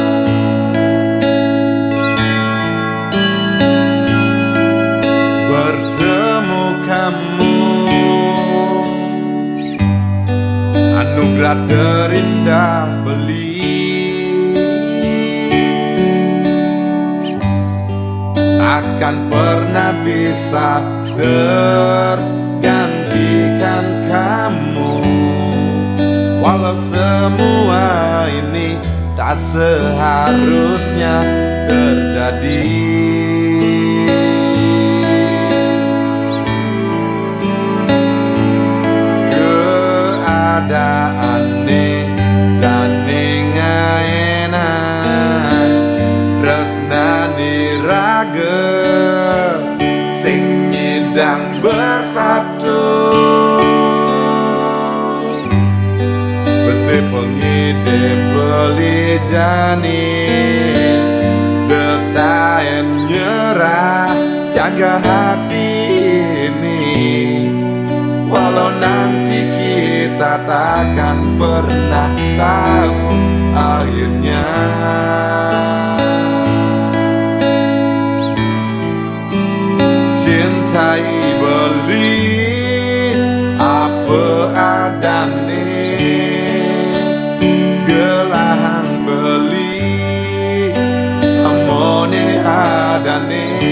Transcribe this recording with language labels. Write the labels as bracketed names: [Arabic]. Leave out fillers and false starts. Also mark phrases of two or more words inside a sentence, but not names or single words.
[Indonesian] Bertemu kamu anugerah terindah beli, takkan pernah bisa tergantikan kamu. Walau semua ini tak seharusnya terjadi, [Balinese] keadaane jane ngaenan tresnani raga sing nyidang bersatu. Besi pengide beli jani detaen nyerah, [Indonesian] jaga hati ini. Walau nanti kita takkan pernah tahu akhirnya. [Balinese] Cintai beli apa adane, gelahang beli amone adane.